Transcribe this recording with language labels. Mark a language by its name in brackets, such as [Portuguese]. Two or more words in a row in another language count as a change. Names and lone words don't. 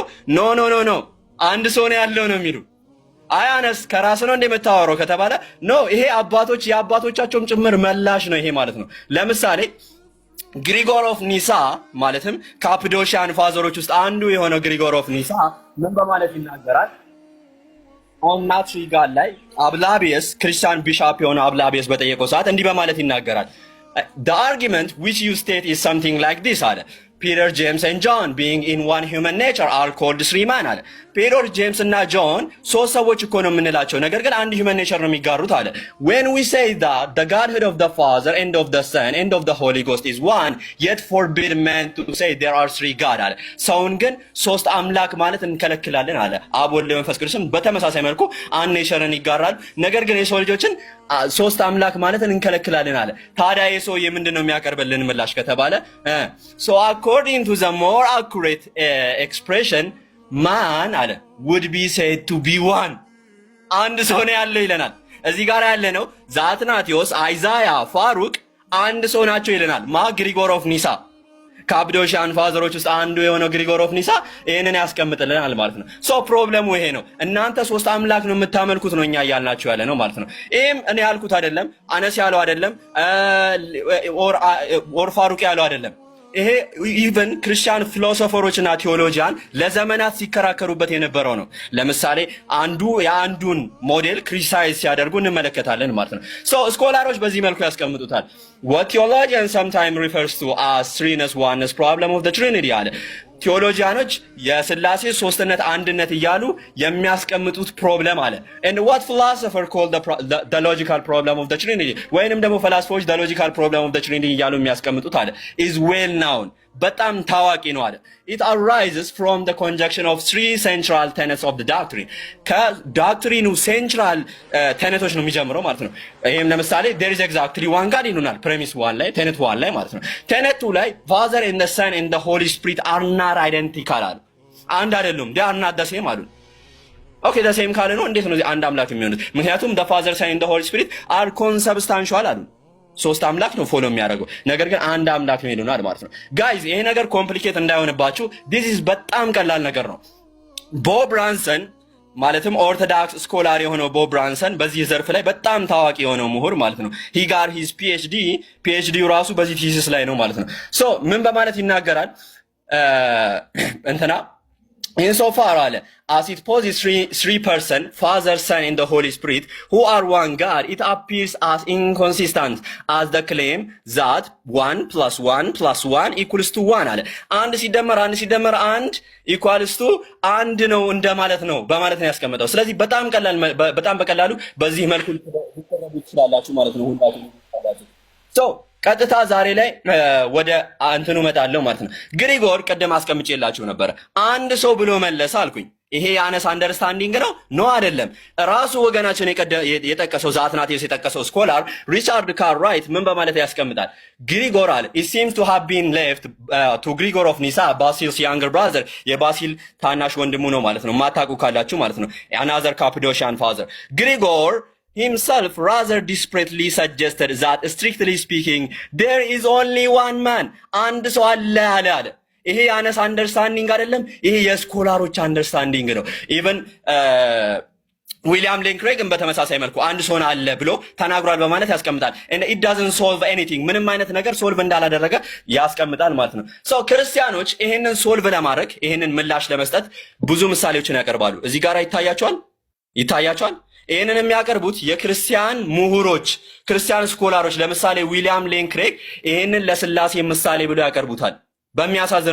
[Amharic] ኖ አንድ ሰው ነው ያለው ነው የሚሉ። አይ አነስ ከራስ ነው እንደምታወራው ከተባለ ይሄ አባቶች የአባቶቻቸውም ጭምር መላሽ ነው ይሄ ማለት ነው። ለምሳሌ ግሪጎር ኦፍ ኒሳ ማለትም ካፕዶሺያን ፋዘሮች ውስጥ አንዱ የሆነው ግሪጎር ኦፍ ኒሳ ምን በማለት ይናገራል? ኦን ናትሪ ጋር ላይ አብላቢየስ [English] Christian bishop [Amharic] የሆነ አብላቢየስ በጠየቀው ሰዓት እንዲህ በማለት ይናገራል። [English] the argument which you state is something like this [Amharic] አለ። [English] Peter, James and John being in one human nature are called three men [Amharic] አለ። ፔተር፣ ጄምስ እና ጆን ሶስት ሰዎች እኮ ነው የምንላቸው፣ ነገር ግን አንድ [English] human nature [Amharic] ነው የሚጋሩት አለ። [English] when we say that the godhead of the father and of the son and of the holy ghost is one yet forbid men to say there are three god [Amharic] አለ። ሰውን ግን ሶስት አምላክ ማለት እንከለክላለን አለ። አብ ወልድ መንፈስ ቅዱስም በተመሳሳይ መልኩ አንድ ኔቸርን ይጋራሉ፣ ነገር ግን የሰው ልጆችን ሶስት አምላክ ማለት እንከለክላለን አለ። ታዲያ የሰውዬ ምንድነው የሚያቀርብልን ምላሽ ከተባለ [English] so according to the more accurate expression man [Amharic] አለ [English] would be said to be one [Amharic] አንድ ሰው ነው ያለው ይለናል። እዚህ ጋር ያለ ነው ዛትናቴዎስ፣ አይዛያ፣ ፋሩቅ አንድ ሰው ናቸው ይለናል። ግሪጎር ኦፍ ኒሳ ካፕዶሺያን ፋዘሮች ውስጥ አንዱ የሆነው ግሪጎር ኦፍ ኒሳ ይሄንን ያስቀምጥልናል ማለት ነው። ፕሮብለሙ ይሄ ነው። እናንተ ሶስት አምላክ ነው የምታመልኩት ነው እኛ እያልናችሁ ያለ ነው ማለት ነው። ይሄም እኔ ያልኩት አይደለም፣ አነስ ያለው አይደለም፣ ኦር ፋሩቅ ያለው አይደለም። ይሄ [English] even Christian [Amharic] ፊሎሶፈሮችና ቴዎሎጂያን ለዘመናት ሲከራከሩበት የነበረው ነው። ለምሳሌ አንዱ የአንዱን ሞዴል ክሪቲሳይዝ ሲያደርጉ እንመለከታለን ማለት ነው። ስኮላሮች በዚህ መልኩ ያስቀምጡታል። [English] what theologians sometimes refers to as threeness oneness problem of the trinity አለ። [Amharic] ቴዎሎጂያኖች የስላሴ ሶስትነት አንድነት እያሉ የሚያስቀምጡት ፕሮብለም አለ። [English] and what philosopher called the logical problem of the trinity [Amharic] ወይንም ደግሞ ፈላስፎች [English] the logical problem of the trinity [Amharic] እያሉ የሚያስቀምጡት አለ [English] is well known [Amharic] በጣም ታዋቂ ነው አለ። [English] it arises from the conjunction of three central tenets of the doctrine [Amharic] ከዶክትሪኑ [English] central tenets [Amharic] ነው የሚጀምረው ማለት ነው። ይሄም ለምሳሌ [English] there is exactly one god [Amharic] ይሉናል ፕሬሚስ 1 ላይ ቴነት 1 ላይ ማለት ነው። ቴነት 2 ላይ [English] father and the son and the holy spirit are not identical [Amharic] አሉ። አንድ አይደሉም፣ [English] they are not the same [Amharic] አሉ። ኦኬ [English] the same [Amharic] ካለ ነው እንዴት ነው አንድ አምላክ የሚሆኑት? ምክንያቱም [English] the father, son and the holy spirit are consubstantial [Amharic] አሉ። ሶስት አምላክ ነው ፎሎ የሚያደርገው፣ ነገር ግን አንድ አምላክ ነው ይሉናል ማለት ነው። ጋይዝ ይሄ ነገር ኮምፕሊኬት እንዳይሆንባችሁ [English] this is [Amharic] በጣም ቀላል ነገር ነው። ቦብ ብራንሰን ማለትም [English] Orthodox scholar [Amharic] የሆነው ቦብ ብራንሰን በዚህ ዘርፍ ላይ በጣም ታዋቂ የሆነው ምሁር ማለት ነው። [English] he got his PhD [Amharic] ራሱ በዚህ ቲሲስ ላይ ነው ማለት ነው። ምን በማለት ይናገራል እንትና [English] insofar as it poses three person, Father, Son, and the Holy Spirit, who are one God, it appears [Amharic] as inconsistent as the claim that 1 + 1 + 1 = 1 አለ። አንድ ሲደመር አንድ [English] equals to [Amharic] አንድ ነው እንደማለት ነው በማለት ነው ያስቀመጠው። ስለዚህ በጣም በቀላሉ በዚህ መልኩ ልትረዱ ትችላላችሁ ማለት ነው ሁላችሁ። ቀጥታ ዛሬ ላይ ወደ እንትኑ መጣለው ማለት ነው። ግሪጎር ቀደም አስቀምጬላችሁ ነበር። አንድ ሰው ብሎ መለሰ አልኩኝ። ይሄ ያነስ አንደርስታንዲንግ ነው? ኖ አይደለም። ራሱ ወገናችን የጠቀሰው አትናቴዎስ የጠቀሰው ስኮላር ሪቻርድ ካርራይት ምን በማለት ያስቀምጣል? [English] ግሪጎር አለ it seems to have been left to Grigor of Nyssa, Basil's younger brother፣ [Amharic] የባሲል ታናሽ ወንድሙ ነው ማለት ነው። ማታውቁ ካላችሁ ማለት ነው። [English] another Cappadocian father Grigor himself rather desperately suggested that strictly speaking there is only one man, [Amharic] አንድ ሰው አለ። ይሄ ያነስ አንደርስታንዲንግ አይደለም፣ ይሄ የስኮላሮች አንደርስታንዲንግ ነው። ኢቨን ዊሊያም ሌን ክሬግን በተመሳሳይ መልኩ አንድ ሰው አለ ብሎ ተናግሯል በማለት ያስቀምጣል። [English] and it doesn't solve anything፣ [Amharic] ምንም አይነት ነገር ሶልቭ እንዳላደረገ ያስቀምጣል ማለት ነው። ክርስቲያኖች ይሄንን ሶልቭ ለማድረግ ይሄንን ምላሽ ለመስጠት ብዙ ምሳሌዎችን ያቀርባሉ። እዚህ ጋር ይታያቸዋል። ይህንን የሚያቀርቡት የክርስቲያን ምሁሮች፣ ክርስቲያን ስኮላሮች፣ ለምሳሌ ዊሊያም ሌን ክሬግ ይህንን ለስላሴ ምሳሌ ብሎ ያቀርቡታል። በሚያሳዝን